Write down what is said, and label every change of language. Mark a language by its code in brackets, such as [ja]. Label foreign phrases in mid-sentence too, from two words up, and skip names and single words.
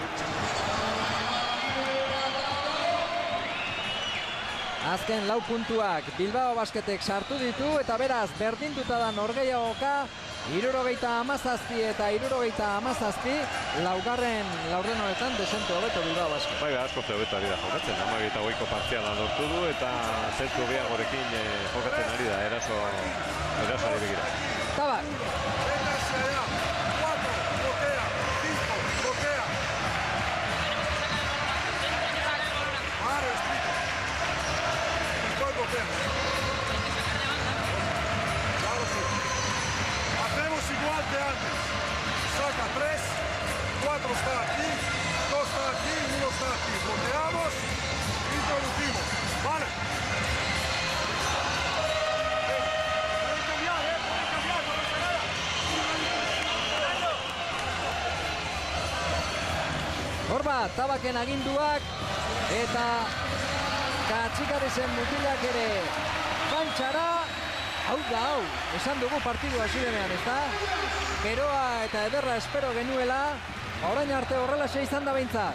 [eu] Azken 4 puntuak Bilbao Basketek sartu ditu eta beraz berdinduta da norgehiagoka 77 eta 77 laugarren laurden desente hobeto Bilbao Basket. Bai, asko hobeto ari da jokatzen, 22ko partziala lortu du eta zentzu gehiagorekin jokatzen ari da, erasoari begira. Tabak. [es] Hacemos igual de antes. Saca 3, 4 está aquí, 2 está aquí, 1 está aquí. Bloqueamos, introducimos. Vale. Pueden cambiar, no pasa nada. [eu] Horba, Tabaken aginduak eta Katxikarisen mutilak ere kantxara. Hau da, esan dugu partidu hasi denean, ezta? Beroa eta ederra espero genuela, orain arte horrelaxe izan da behintzat.